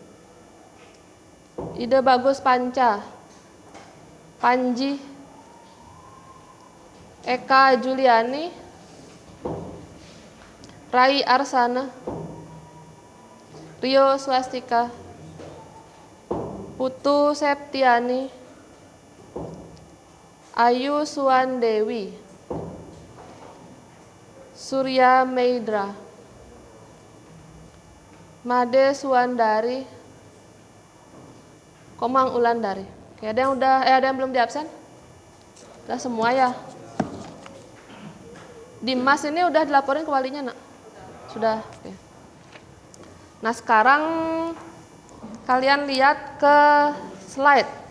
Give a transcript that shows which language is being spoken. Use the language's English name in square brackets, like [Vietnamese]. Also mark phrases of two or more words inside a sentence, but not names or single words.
[Indonesian] Ide Bagus Panca, Panji, Eka Juliani, Rai Arsana, Rio Swastika, Putu Septiani, Ayu Suwandewi, Surya Meidra, Made Suwandari, Komang Ulandari. Oke, ada yang belum diabsen? Udah semua ya. Dimas ini udah dilaporin ke walinya, Nak? Sudah. Oke. Nah, sekarang kalian lihat ke slide.